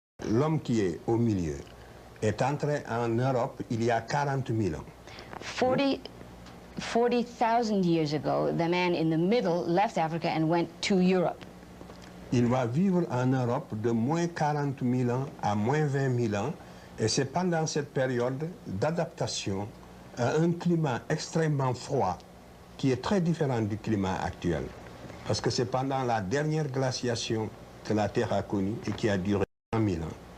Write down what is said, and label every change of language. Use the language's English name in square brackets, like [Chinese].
[French] L'homme qui est au milieu est entré en Europe il y a 40 000 ans. [English] 40,000 years ago, the man in the middle left Africa and went to Europe. [French] Il va vivre en Europe de moins 40 000 ans à moins 20 000 ans, et c'est pendant cette période d'adaptation à un climat extrêmement froid qui est très différent du climat actuel. Parce que c'est pendant la dernière glaciation que la Terre a connue et qui a duré 100 000 ans.